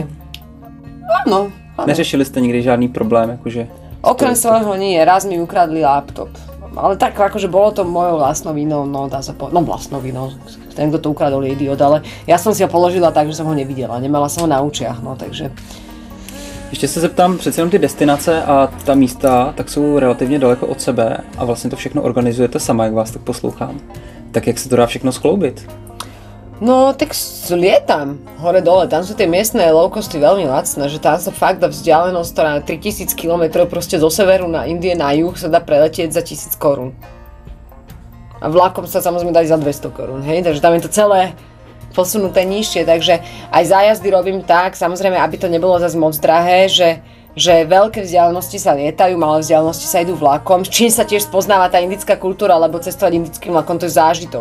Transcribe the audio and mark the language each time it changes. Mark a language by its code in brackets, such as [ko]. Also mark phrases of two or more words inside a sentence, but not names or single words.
[sk] Áno. [cs] Neřešili ste nikdy žádný problém, akože? [sk] Okrem svojho nie, raz mi ukradli laptop. Ale tak akože bolo to mojou vlastnou vinou, no dá sa povedať, no vlastnou vinou, ten, kto to ukradol, je idiot, ale ja som si ho položila tak, že som ho nevidela, nemala som ho na učiach, no takže. [cs] Ještě se zeptám, přece jenom ty destinace a ta místa tak jsou relativně daleko od sebe a vlastně to všechno organizujete sama, jak vás tak poslouchám. Tak jak se to dá všechno skloubit? No, [sk] tak lietam hore-dole, tam sú tie miestne low-costy veľmi lacné, že tam sa fakt dá vzdialenosť, ktorá 3000 km proste zo severu na Indie na juh sa dá preletieť za 1000 korún. A vlakom sa samozrejme dá za 200 korún, hej, takže tam je to celé posunuté nižšie, takže aj zájazdy robím tak, samozrejme, aby to nebolo zase moc drahé, že veľké vzdialenosti sa lietajú, malé vzdialenosti sa idú vlakom, s čím sa tiež spoznáva tá indická kultúra, lebo cestovať indickým vlakom to je zážitok.